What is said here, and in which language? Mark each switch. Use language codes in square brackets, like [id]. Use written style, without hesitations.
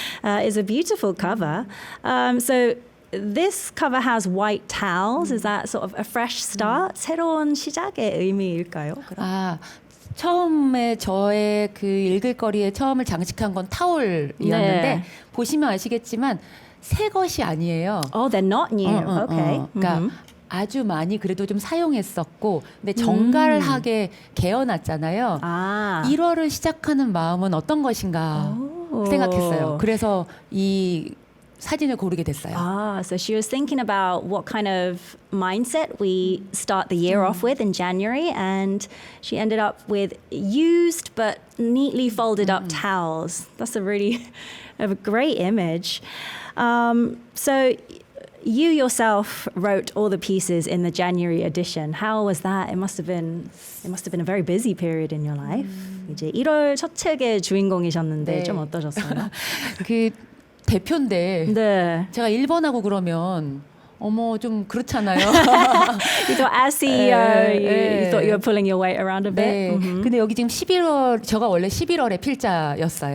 [en] It's a beautiful cover. So this cover has white towels. Is that sort of a fresh start? [ko] 새로운 시작의 의미일까요? 처음에 저의 그 읽을 거리에 처음을 장식한 건 타올이었는데 네. 보시면 아시겠지만 새 것이 아니에요. [en] Oh, they're not new. Okay. [ko] 그러니까 아주 많이 그래도 좀 사용했었고 근데 정갈하게 개어놨잖아요. 1월을 시작하는 마음은 어떤 것인가 생각했어요. 그래서 이 사진을 고르게 됐어요. [en] So she was thinking about what kind of mindset we start the year off with in January, and she ended up with used but neatly folded up towels. That's a great image. So you yourself wrote all the pieces in the January edition. How was that? It must have been a very busy period in your life. [ko] 이제 1월 첫 책의 주인공이셨는데 네. 좀 어떠셨어요? 그 대표인데 네. 제가 1번하고 그러면 좀 그렇잖아요. [en] You thought as CEO, you thought you were pulling your weight around a bit. [ko] 네. 근데 여기 지금 11월 제가 원래 11월에 필자였어요.